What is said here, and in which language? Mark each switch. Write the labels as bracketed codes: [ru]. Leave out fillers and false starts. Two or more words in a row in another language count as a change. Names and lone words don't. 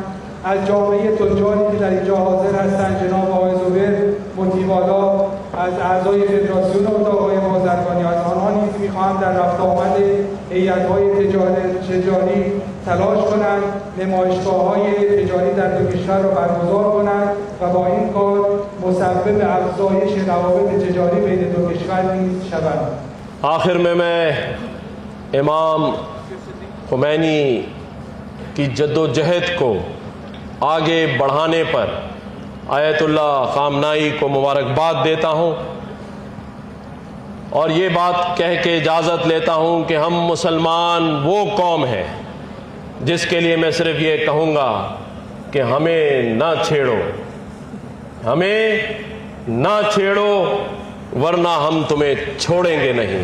[fa] از جامعه تجاری که در اینجا حاضر هستند، جناب آقای زبیر مطیوالا، از اعضای فدراسیون اتاق‌های بازرگانی، از آنها نیز می‌خواهم در رفت آمد هیئت‌های تجاری تلاش کنند، نمایشگاه‌های تجاری در 2 کشور را برگزار کنند و با این کار مسبب افزایش روابط تجاری بین 2 کشور نیز شوند. [ur] آخر میں میں امام خمینی کی جدوجہد کو آگے بڑھانے پر آیت اللہ خامنائی کو مبارکباد دیتا ہوں اور یہ بات کہہ کے اجازت لیتا ہوں کہ ہم مسلمان وہ قوم ہے جس کے لیے میں صرف یہ کہوں گا کہ ہمیں نہ چھیڑو، ہمیں نہ چھیڑو، ورنہ ہم تمہیں چھوڑیں گے نہیں.